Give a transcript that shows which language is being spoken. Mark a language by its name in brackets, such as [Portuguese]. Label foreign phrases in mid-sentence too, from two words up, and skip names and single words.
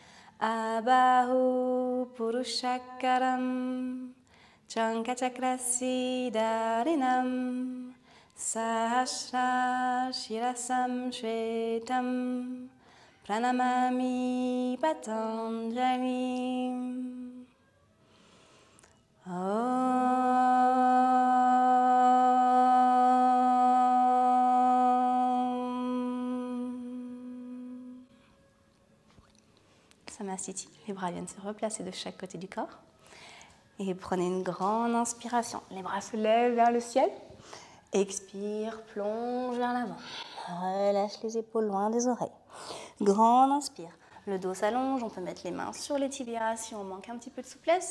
[Sanskrit] अबाहु पुरुषाकारं शङ्खचक्रसिद्धारिणं सहस्रशिरसं श्वेतं प्रणमामि पतञ्जलिम्. [French] Samastiti, les bras viennent se replacer de chaque côté du corps. Et prenez une grande inspiration. Les bras se lèvent vers le ciel. Expire, plonge vers l'avant. Relâche les épaules loin des oreilles. Grande inspire. Le dos s'allonge. On peut mettre les mains sur les tibias si on manque un petit peu de souplesse.